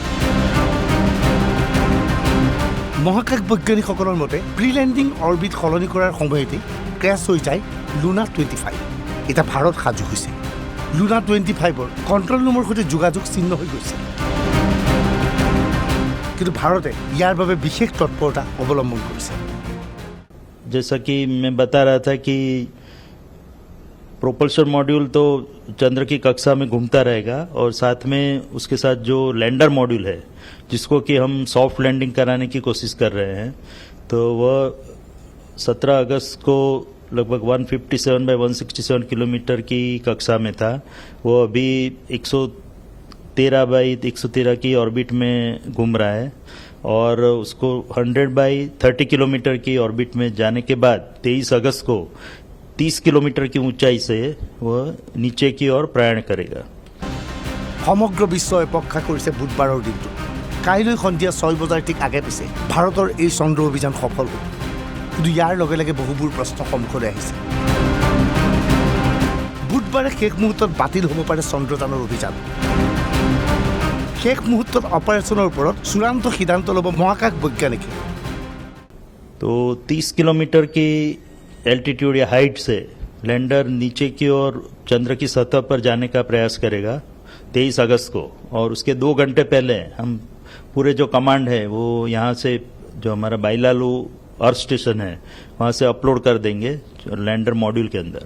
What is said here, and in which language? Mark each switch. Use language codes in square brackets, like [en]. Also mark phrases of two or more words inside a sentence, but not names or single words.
[as] মহাকাশ বৈজ্ঞানিকসকলৰ মতে [en] pre landing orbit [as] সলনি কৰাৰ সময়তেই ক্ৰেছ হৈ যায় লুনা 25। এতিয়া ভাৰত সাজু হৈছে। লুনা 25-ৰ [en] control room [as] সৈতে যোগাযোগ ছিন্ন হৈ গৈছে, কিন্তু ভাৰতে ইয়াৰ বাবে বিশেষ তৎপৰতা অৱলম্বন কৰিছে। [hi] जैसा कि मैं बता रहा था कि [en] propulsion module [hi] तो चंद्र की कक्षा में घूमता रहेगा और साथ में उसके साथ जो [en] lander module [hi] है जिसको कि हम [en] soft landing [hi] कराने की कोशिश कर रहे हैं, तो वह 17 अगस्त को लगभग 157 बाय 167 किलोमीटर की कक्षा में था, वो अभी 113 बाई 113 की ऑर्बिट में घूम रहा है और उसको 100 बाई 30 किलोमीटर की ऑर्बिट में जाने के बाद 23 अगस्त को 30 किलोमीटर की ऊंचाई से वह नीचे की ओर प्रयाण करेगा। [as] সমগ্ৰ বিশ্বই অপেক্ষা কৰিছে বুধবাৰৰ দিনটো। কাইলৈ সন্ধিয়া 6 বজাৰ ঠিক আগে পিছে ভাৰতৰ এই চন্দ্ৰ অভিযান সফল হ'ব। কিন্তু ইয়াৰ লগে লগে বহুবোৰ প্ৰশ্ন সন্মুখলৈ আহিছে। বুধবাৰে শেষ মুহূৰ্তত বাতিল হ'ব পাৰে চন্দ্ৰযানৰ অভিযান। শেষ মুহূৰ্তত অপাৰেশ্যনৰ ওপৰত চূড়ান্ত সিদ্ধান্ত ল'ব মহাকাশ বৈজ্ঞানিকে। [hi] तो 30 किलोमीटर की एल्टीट्यूड या हाइट से लैंडर नीचे की ओर चंद्र की सतह पर जाने का प्रयास करेगा 23 अगस्त को, और उसके 2 घंटे पहले हम पूरे जो कमांड है वो यहाँ से जो हमारा बाइलालू [en] earth station [hi] है वहाँ से अपलोड कर देंगे [en] lander module [hi] के अंदर।